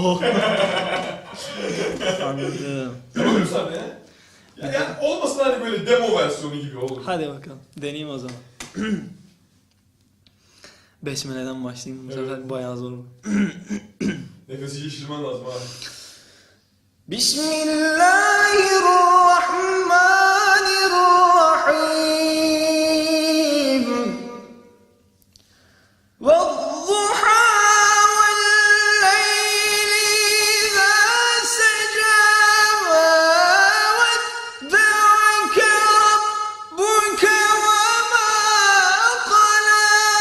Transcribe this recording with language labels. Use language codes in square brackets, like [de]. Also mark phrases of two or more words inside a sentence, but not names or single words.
[tr] Anladım. Yapabilir misin abi ya? Yani olmasın hani böyle demo versiyonu gibi olur. Hadi bakalım. Deneyeyim o zaman. Besmele'den başlayayım. Bu sefer bayağı zor. Nefesi şişirmen lazım abi. Bismillahirrahmanirrahim. [ar] وَالضُّحَى وَاللَّيْلِ إِذَا سَجَىٰ مَا وَدَّعَكَ رَبُّكَ وَمَا قَلَىٰ